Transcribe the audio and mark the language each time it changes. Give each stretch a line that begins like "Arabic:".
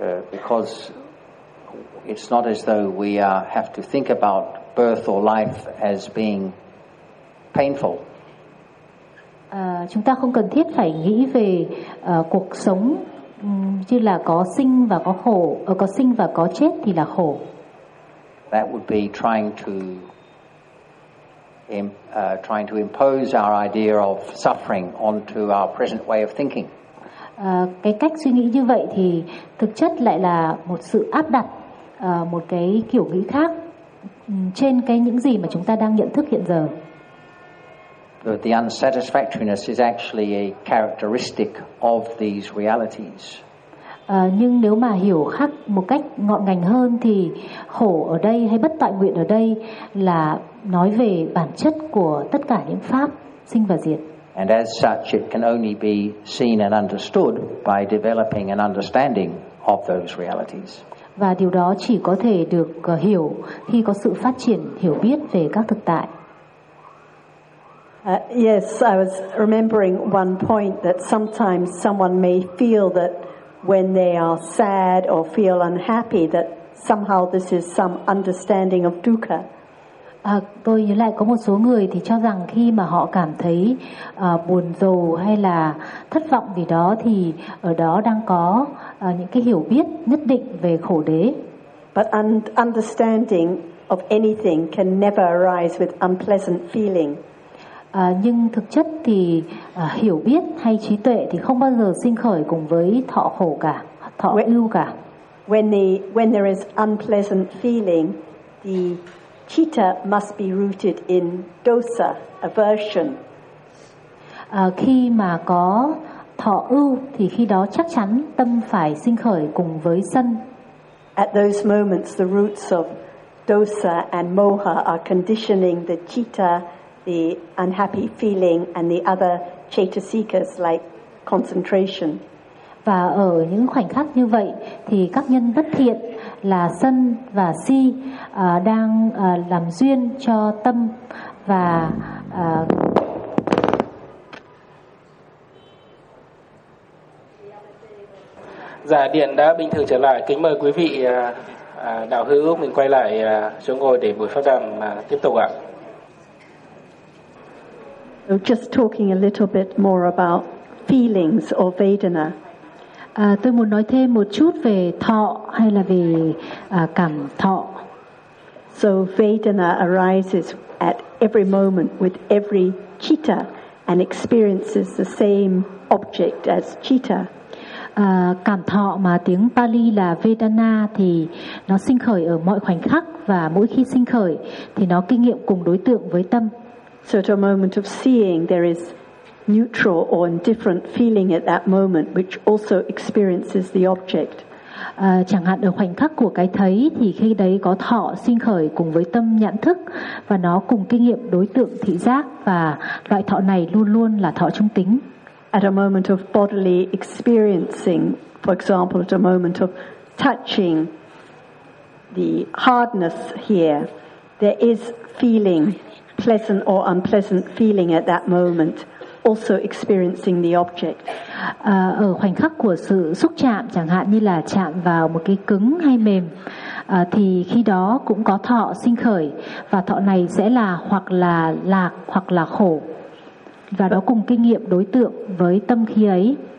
English: Because it's not as though we have to think about birth or life as being painful.
Vietnamese: Chúng ta không cần thiết phải nghĩ về cuộc sống như là có sinh và có khổ, có sinh và có chết thì là khổ.
English: That would be trying to impose our idea of suffering onto our present way of thinking.
Vietnamese: Cái cách suy nghĩ như vậy thì thực chất lại là một sự áp đặt một cái kiểu nghĩ khác trên cái những gì mà chúng ta đang nhận thức hiện giờ.
English: But the unsatisfactoriness is actually a characteristic of these realities.
Vietnamese: Nhưng nếu mà hiểu khác một cách ngọn ngành hơn thì khổ ở đây hay bất tại nguyện ở đây là nói về bản chất của tất cả những pháp sinh và diệt.
English: And as such it can only be seen and understood by developing an understanding of those realities.
Vietnamese: Và điều đó chỉ có thể được hiểu khi có sự phát triển hiểu biết về các thực tại.
English: Yes, I was remembering one point that sometimes someone may feel that when they are sad or feel unhappy that somehow this is some understanding of dukkha.
Vietnamese: Tôi nhớ lại có một số người thì cho rằng khi mà họ cảm thấy buồn rầu hay là thất vọng gì đó thì ở đó đang có những cái hiểu biết nhất định về khổ đế.
English: But understanding of anything can never arise with unpleasant feeling.
Vietnamese: Nhưng thực chất thì hiểu biết hay trí tuệ thì không bao giờ sinh khởi cùng với thọ khổ cả, thọ ưu cả.
English: When there is unpleasant feeling, the citta must be rooted in dosa, aversion.
Vietnamese: Khi mà có thọ ưu thì khi đó chắc chắn tâm phải sinh khởi cùng với sân.
English: At those moments, the roots of dosa and moha are conditioning the citta, the unhappy feeling, and the other chetasikas like concentration.
Vietnamese: Và ở những khoảnh khắc như vậy thì các nhân bất thiện là sân và si đang làm duyên cho tâm và Dạ, điện đã bình thường trở lại. Kính mời quý vị đạo hữu mình quay lại chỗ ngồi để buổi pháp đàm tiếp tục ạ.
English: So just talking a little bit more about feelings or vedana.
Vietnamese: Tôi muốn nói thêm một chút về thọ hay là về cảm thọ.
English: So vedana arises at every moment with every citta and experiences the same object as citta.
Vietnamese: Cảm thọ mà tiếng Pali là vedana thì nó sinh khởi ở mọi khoảnh khắc và mỗi khi sinh khởi thì nó kinh nghiệm cùng đối tượng với tâm.
English: So at a moment of seeing there is neutral or indifferent feeling at that moment which also experiences the object.
Vietnamese: Chẳng hạn ở khoảnh khắc của cái thấy thì khi đấy có thọ sinh khởi cùng với tâm nhãn thức và nó cùng kinh nghiệm đối tượng thị giác và loại thọ này luôn luôn là thọ trung tính.
English: At a moment of bodily experiencing, for example, at a moment of touching the hardness here, there is feeling, pleasant or unpleasant feeling at that moment. Also experiencing the object.
Vietnamese: Ở khoảnh khắc của sự xúc chạm, chẳng hạn như là chạm vào một cái cứng hay mềm, thì khi đó cũng có thọ sinh khởi và thọ này sẽ là hoặc là lạc hoặc là khổ và đó cùng kinh nghiệm đối tượng với tâm khi ấy.